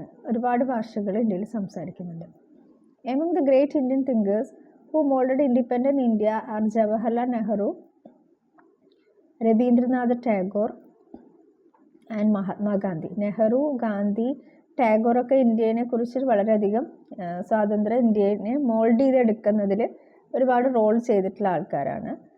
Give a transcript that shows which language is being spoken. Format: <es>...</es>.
<ml>ഒരുപാട് ഭാഷകൾ ഇന്ത്യയിൽ സംസാരിക്കുന്നുണ്ട്.</ml> <en>Among the great Indian thinkers who molded independent India are Jawaharlal Nehru, Rabindranath Tagore and Mahatma Gandhi.</en> <ml>Nehru, Gandhi, ടാഗോറൊക്കെ ഇന്ത്യനെ കുറിച്ച് വളരെയധികം സ്വാതന്ത്ര്യ ഇന്ത്യനെ മോൾഡ് ചെയ്തെടുക്കുന്നതിൽ ഒരുപാട് റോൾ ചെയ്തിട്ടുള്ള ആൾക്കാരാണ്.</ml>